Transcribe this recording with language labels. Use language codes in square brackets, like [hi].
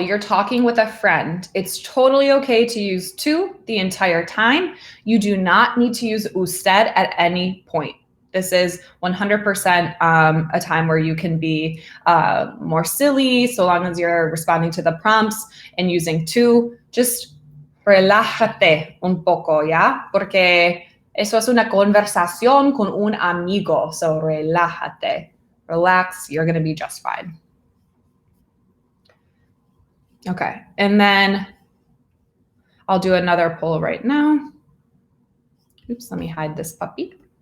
[en] You're talking with a friend. It's totally okay to use tú the entire time. You do not need to use usted at any point. This is 100% a time where you can be more silly, so long as you're responding to the prompts and using tú. Just [es] relájate un poco, ¿ya? Porque eso es una conversación con un amigo. [en] So relájate. Relax. You're going to be just fine. Okay, and then I'll do another poll right now. Oops, let me hide this puppy.